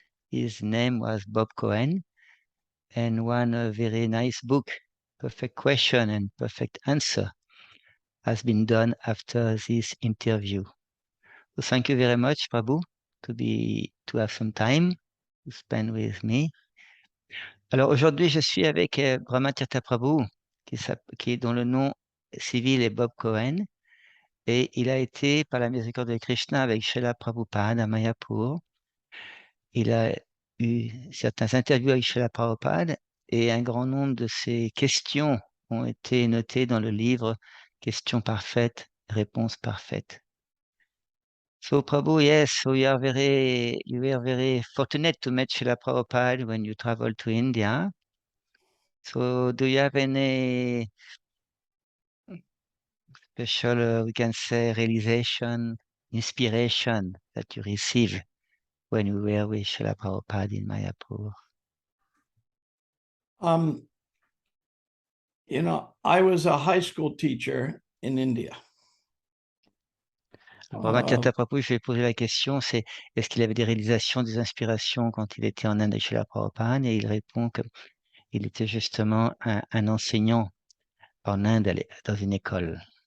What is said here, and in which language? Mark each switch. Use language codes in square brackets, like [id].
[en] His name was Bob Cohen, and one very nice book, Perfect Question and Perfect Answer, has been done after this interview. So thank you very much, Prabhu, to have some time to spend with me. [fr] Alors aujourd'hui, je suis avec Brahmatirtha Prabhu, dont le nom civil est Bob Cohen, et il a été, par la miséricorde de Krishna, avec Srila Prabhupada à Mayapura. Il a eu certains interviews avec Srila Prabhupada, et un grand nombre de ses questions ont été notées dans le livre Questions parfaites, réponses parfaites. [en] So Prabhu, yes, so you were very fortunate to meet Srila Prabhupada when you traveled to India. So do you have any special, we can say, realization, inspiration that you received when you were with Srila Prabhupada in Mayapura? I was a high school teacher in India. [fr] Brahmatirtha Prabhu, je vais poser la question, c'est est-ce qu'il avait des réalisations, des inspirations quand il était en Inde chez la Prabhupada? Et il répond qu'il était justement un enseignant en Inde dans une école.